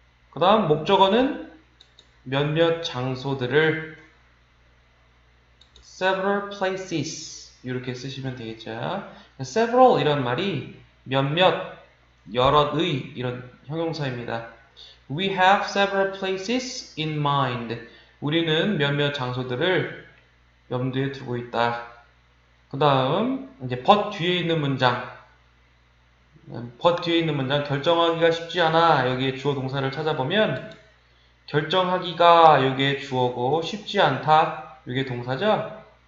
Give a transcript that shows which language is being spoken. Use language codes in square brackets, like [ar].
[ko] 그 다음 목적어는 몇몇 장소들을 [en] several places [ko] 이렇게 쓰시면 되겠죠. several 이런 말이 몇몇, 여럿의 이런 형용사입니다. [en] We have several places in mind. [ko] 우리는 몇몇 장소들을 염두에 두고 있다. 그 다음 이제 but 뒤에 있는 문장 but 뒤에 있는 문장 결정하기가 쉽지 않아 여기에 주어 동사를 찾아보면 결정하기가 여기에 주어고 쉽지 않다 이게 동사죠.